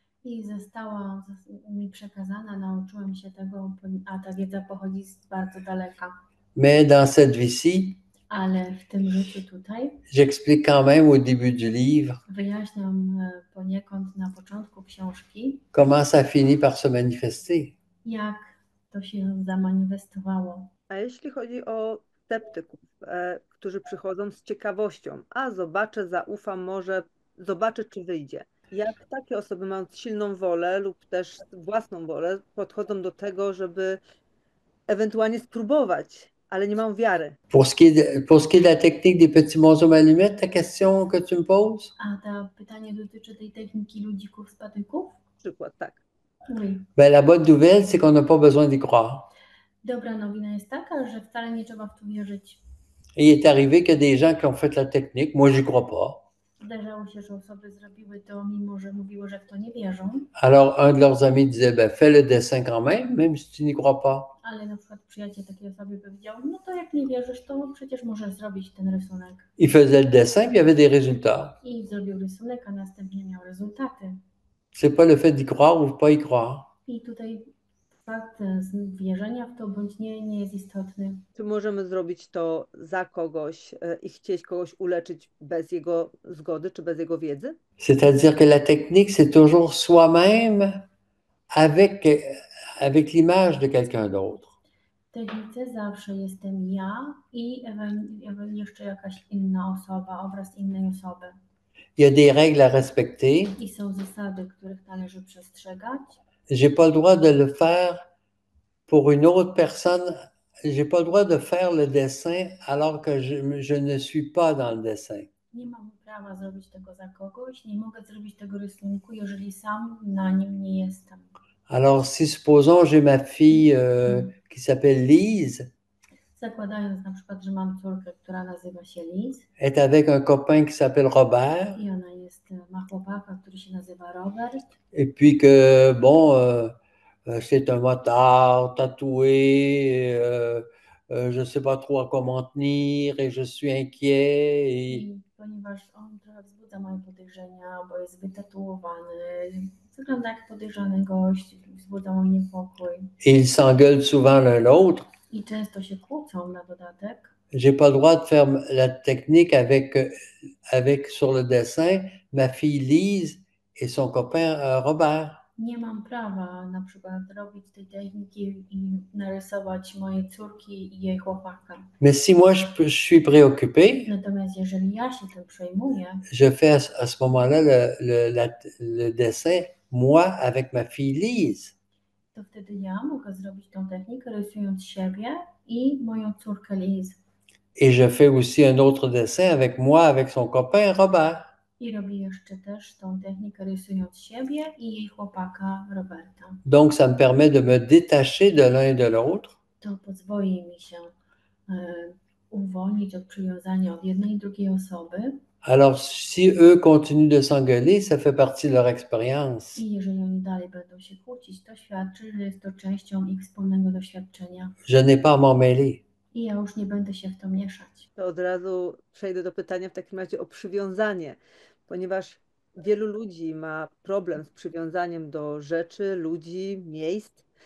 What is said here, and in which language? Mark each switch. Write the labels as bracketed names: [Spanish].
[Polish] I została mi przekazana, nauczyłem się tego, a ta wiedza pochodzi z bardzo daleka. [French] Mais dans cette vie-ci, [Polish] Ale w tym życiu tutaj [French] j'explique quand même au début du livre [Polish] wyjaśniam poniekąd na początku książki, [French] comment ça finit par se manifester. [Polish] jak to się zamanifestowało. A jeśli chodzi o sceptyków, którzy przychodzą z ciekawością, a zobaczę, zaufam, może zobaczę, czy wyjdzie. Jak takie osoby, mając silną wolę lub też własną wolę, podchodzą do tego, żeby ewentualnie spróbować, ale nie mają wiary? [French] Pour ce qui est de la technique des petits bonshommes allumettes, ta question que tu me poses? [Polish] A to pytanie dotyczy tej techniki ludzików z patyków? Przykład, tak. [French] Oui. Ben, la bonne nouvelle, c'est qu'on n'a pas besoin d'y croire. [Polish] Dobra nowina jest taka, że wcale nie trzeba w to wierzyć. [French] Et il est arrivé que des gens qui ont fait la technique, moi, j'y crois pas. [Polish] Zdarzało się, że osoby zrobiły to, mimo że mówiły, że w to nie wierzą. [French] Alors, un de leurs amis disait, ben, fais le dessin quand même si tu n'y crois pas. [Polish] Ale na przykład przyjaciel takiej osobie powiedział, no to jak nie wierzysz, to przecież możesz zrobić ten rysunek. [French] Il faisait le dessin, puis il y avait des résultats. [Polish] I zrobił rysunek, a następnie miał rezultaty. [French] C'est pas le fait d'y croire ou pas y croire. [Polish] I tutaj fakt wierzenia w to bądź nie jest istotny. Czy możemy zrobić to za kogoś i chcieć kogoś uleczyć bez jego zgody czy bez jego wiedzy? [French] C'est-à-dire que la technique, c'est toujours soi-même avec l'image de quelqu'un d'autre. [Polish] W technice zawsze jestem ja i jeszcze jakaś inna osoba, obraz innej osoby. [French] Il y a des règles à respecter. [Polish] I są zasady, których należy przestrzegać. [French] J'ai pas le droit de le faire pour une autre personne. J'ai pas le droit de faire le dessin alors que je ne suis pas dans le dessin. [Polish] Nie mam prawa zrobić tego za kogoś, nie mogę zrobić tego rysunku, jeżeli sam na nim nie jestem. [French] Alors, si supposons j'ai ma fille qui s'appelle Lise, [Polish] Zakładając na przykład, że mam córkę, która nazywa się Liz [French] est avec un copain qui s'appelle Robert, [Polish] i ona ma chłopaka, który się nazywa Robert [French] et puis que, bon, c'est un motard tatoué, je sais pas trop à quoi m'en tenir et je suis inquiet. [Polish] i ponieważ on trochę wzbudza moje podejrzenia, bo jest wytatuowany, wygląda jak podejrzany gość, wzbudza mój niepokój [French] Et ils s'engueulent souvent l'un l'autre. [Polish] i często się kłócą na dodatek. [French] J'ai pas le droit de faire la technique avec sur le dessin ma fille Lise et son copain Robert. [Polish] Nie mam prawa na przykład robić tej techniki i narysować mojej córki i jej chłopaka. [French] Mais si moi je suis préoccupé, [Polish] Natomiast jeżeli ja się tym przejmuję, [French] je fais à ce moment-là le dessin, moi avec ma fille Lise. [Polish] to wtedy ja mogę zrobić tą technikę, rysując siebie i moją córkę Liz. [French] Et je fais aussi un autre dessin avec moi, avec son copain Robert. [Polish] I robię jeszcze też tą technikę, rysując siebie i jej chłopaka Roberta. [French] Donc, ça me permet de me détacher de l'un et de l'autre. [Polish] To pozwoli mi się uwolnić od przywiązania od jednej i drugiej osoby. [French] Alors, si eux continuent de s'engueuler, ça fait partie de leur expérience. [Polish] I jeżeli oni dalej będą się kłócić, to świadczy, że jest to częścią ich wspólnego doświadczenia. [French] Je n'ai pas à m'en mêler. [Polish] I ja już nie będę się w to mieszać. To od razu przejdę do pytania w takim razie o przywiązanie, ponieważ wielu ludzi ma problem z przywiązaniem do rzeczy, ludzi, miejsc.